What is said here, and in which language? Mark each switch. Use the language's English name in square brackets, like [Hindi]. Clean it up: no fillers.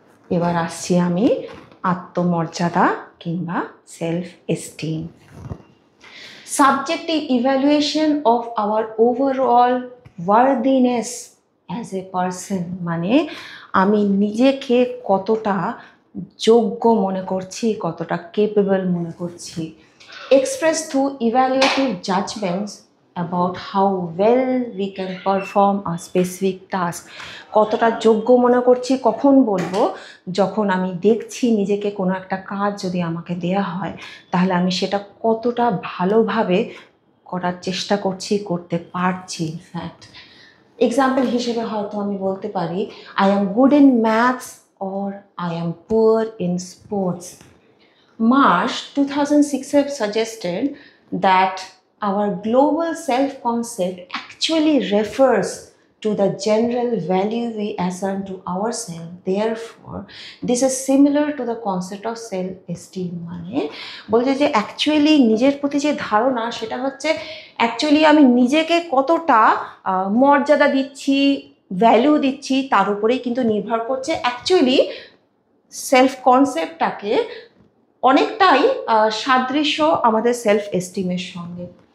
[Bangla] এবার আসছি আমি আত্মমর্যাদা কিংবা self esteem. [English] Subjective evaluation of our overall worthiness as a person, [Bangla] মানে আমি নিজেকে কতটা যোগ্য মনে করছি, কতটা কেপেবল মনে করছি। [English] Expressed through evaluative judgments about how well we can perform a specific task। [Bangla] কতটা যোগ্য মনে করছি কখন বলবো? যখন আমি দেখছি নিজেকে কোনো একটা কাজ যদি আমাকে দেয়া হয়, তাহলে আমি সেটা কতটা ভালোভাবে করার চেষ্টা করছি, করতে পারছি। [English] in fact example [Bangla] হিসেবে হয়তো আমি বলতে পারি, [English] I am good in maths or I am poor in sports. Marsh 2006 have suggested that our global self-concept actually refers to the general value we assign to ourselves. Therefore, this is similar to the concept of self-esteem। [Bangla] মানে বলছে যে actually নিজের প্রতি যে ধারণা, সেটা হচ্ছে actually আমি নিজেকে কতটা মর্যাদা দিচ্ছি, ভ্যালু দিচ্ছি, তার উপরেই কিন্তু নির্ভর করছে। অ্যাকচুয়ালি সেলফ কনসেপ্টটাকে অনেকটাই সাদৃশ্য আমাদের সেলফ এস্টিমের সঙ্গে।